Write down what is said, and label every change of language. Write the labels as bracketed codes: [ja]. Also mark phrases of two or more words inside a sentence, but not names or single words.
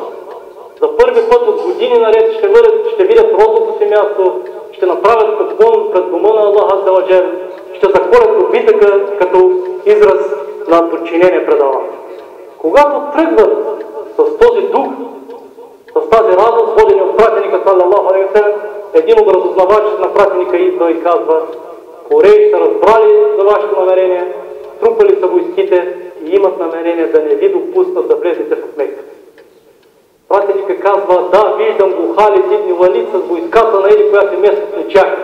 [bg] За първи път от години наред ще видят родното си място, ще направят поклон пред дома на Аллах аззаваджел, ще заколят добитъка като израз на подчинение пред Аллах. Когато тръгват с този дух, с тази радост, водени от пратеника, [ar] صلى الله عليه وسلم, [bg] един от разузнавачите на пратеника идва и казва: Курейш са разбрали за вашето намерение, трупали са войските и имат намерение да не ви допуснат да влезете в Мекка. Пратеника казва: да, виждам го Халид ибн Валид с войската на еди, която местност не чака.